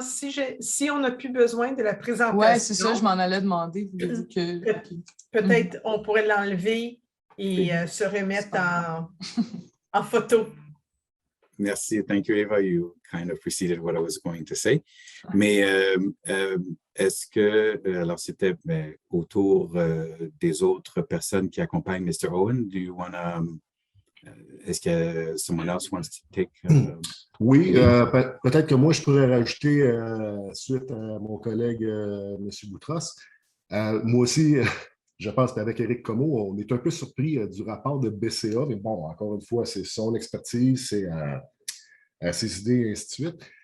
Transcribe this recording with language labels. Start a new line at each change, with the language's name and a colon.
French: Si on n'a plus besoin de la présentation. Oui, c'est ça, je m'en allais demander. Peut-être on pourrait l'enlever et se remettre en photo. Merci.
English: Thank you, Eva. You kind of preceded what I was going to say.
French: Mais est-ce que, alors c'était autour des autres personnes qui accompagnent Mr.
English: Owen, do you want to,
French: est-ce que
English: someone else wants to take?
French: Oui, peut-être que moi, je pourrais rajouter, suite à mon collègue M. Boutros, moi aussi, je pense qu'avec Éric Comeau, on est un peu surpris du rapport de BCA, mais bon, encore une fois, c'est son expertise, c'est ses idées, et ainsi de suite.